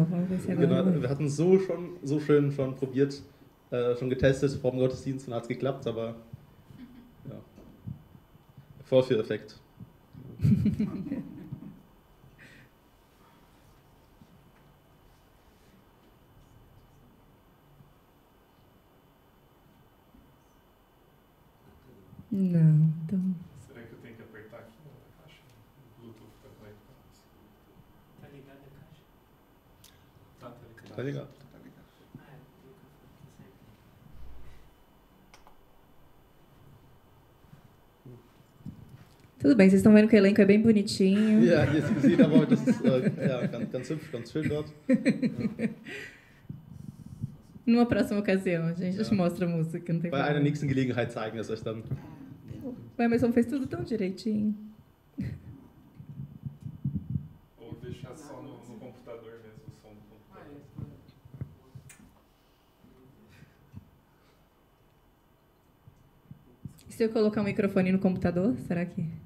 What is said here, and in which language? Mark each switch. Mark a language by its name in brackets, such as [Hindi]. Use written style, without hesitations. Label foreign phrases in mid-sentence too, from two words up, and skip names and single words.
[Portuguese] Vamos ver se agora. [German] Genau, wir hatten es so schön schon probiert, schon getestet vor dem Gottesdienst und hat es geklappt, aber ja. Vorführeffekt. [Portuguese] Não, então. Será que eu tenho que apertar aqui na caixa? O Bluetooth está conectado. Tá ligada a caixa? Tá ligado. Tá ligado. Ah, é, o microfone tá certo. Tudo bem, vocês estão vendo que o elenco é bem bonitinho. [German] Ja, hier ist gesehen, aber das ist ganz hübsch, ganz schön dort. [Portuguese] Numa próxima ocasião, a gente te mostra a música, não tem [German] Bei einer [Portuguese] problema. [German] nächsten Gelegenheit zeigen wir es euch dann. [Portuguese] O Emerson fez tudo tão direitinho. Ou deixar só no computador mesmo, o som do computador. E se eu colocar o microfone no computador, será que...